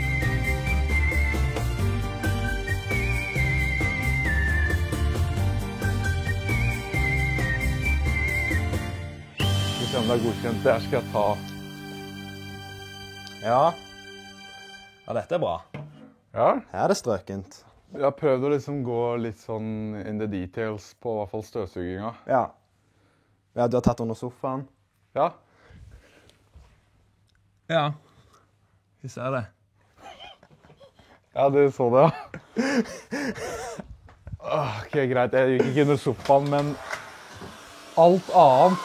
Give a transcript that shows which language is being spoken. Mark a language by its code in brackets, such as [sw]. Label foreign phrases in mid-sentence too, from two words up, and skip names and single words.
[no] Skal vi se om det er godkjent. Det her skal jeg ta. Ja. Ja, dette er bra. Ja? Her er det strøkent. Jeg har prøvd å liksom gå litt sånn [en] in the details [no] på i hvert fall støvsuginga. Ja. Ja, du har tatt under sofaen. Ja. Ja. Vi ser det. Ja, du så det, ja. Ok, greit. Jeg gikk ikke under sofaen, men alt annet.